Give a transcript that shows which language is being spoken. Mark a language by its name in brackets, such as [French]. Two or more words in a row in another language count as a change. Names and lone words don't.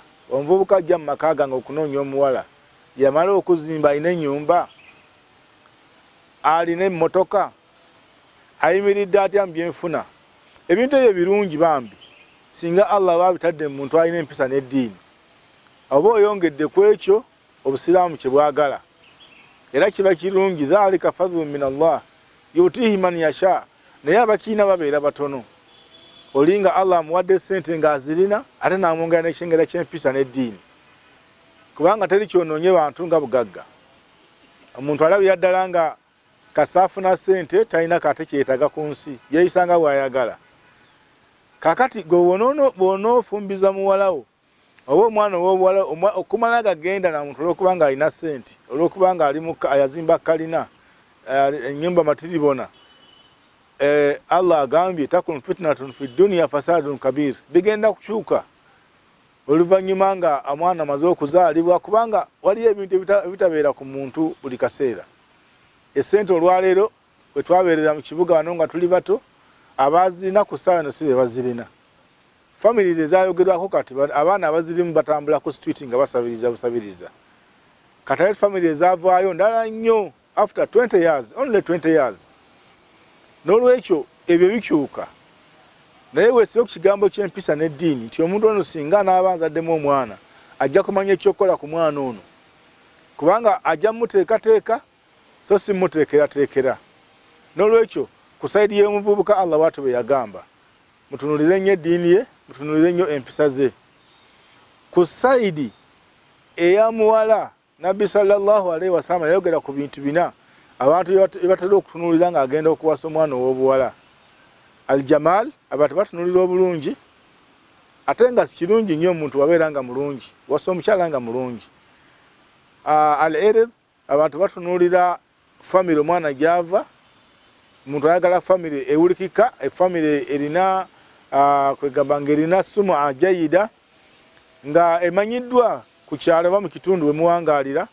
[Ganda] Omuvubuka ajja mu maka gange okunoonya omuwala, yamala okuzimba alina ennyumba, alina emmotoka, ayimiridde atya mu byenfuna. Ebintu ebyo birungi bambi singa Allah babitadde mu muntu alina empisa n'eddiini. Oba oyongedde ku ekyo obusiraamu kye bwagala, era kiba kirungi. [Arabic] ذلك فضل من الله يؤتيه من يشاء. [Ganda] Naye abakiina babeera batono. Olinga Allah amuwadde sente ng'azirina ate n'amwongera n'ekyengera ky'empisa n'eddiini, kubanga teri kyonoonye bantu nga bugagga. Omuntu alabira ddala nga kasaafuna sente talina kate kyetaga ku nsi, yeeyisanga bw'ayagala. Kakati gwe bw'onoofumbiza muwalawo oba omwana ow'obuwala okumala gagenda na muntu olw'okubanga alina sente, olw'okubanga ayazimba kalina ennyumba matiribona, Allah agambye [Arabic] تكن فتنة في الدنيا فساد كبير, [Ganda] bigenda kukyuka oluvannyuma nga omwana amaze okuzaalibwa, kubanga waliyo ebintu ebitabeera ku muntu buli kaseera. Essente olwaleero bwe twabeerera mu kibuga wano nga tuli bato, abazirina ku ssaawa eno si be bazirina. Family ezayogerwako kati abaana abazirimu batambula ku street nga basabiriza busabiriza. Kati family ezavaayo ndala nnyo [English] after 20 years, only 20 years. [Ganda] N'olwekyo ebyo bikyuka. Naye weesiba ku kigambo ky'empisa n'eddiini nti omuntu ono singa n'abanza addemu omwana ajja kumanya ekyokukola ku mwana ono kubanga ajja muteekateeka so si muteekerateekera. N'olwekyo ku sayidi y'omuvubuka Allah watu bwe yagamba mutunulire nnyo eddiini ye, mutunulire nnyo empisa ze. Ku sayidi eya muwala Nabbi [Arabic] صلى الله عليه وسلم [Ganda] yayogera ku bintu bina abantu batera okutunulira nga agenda okuwasa omwana ow'obuwala. Aljamal, abantu batunulira obulungi ate nga si kirungi nnyo omuntu wabeera nga mulungi, wasa omukyala nga mulungi. Al-irid, abantu batunulira family omwana gyava, omuntu ayagala family ewulikika, family erina kwegamba ng'erina sumu ajayida nga emanyiddwa ku kyalo oba mu kitundu we muwangaalira.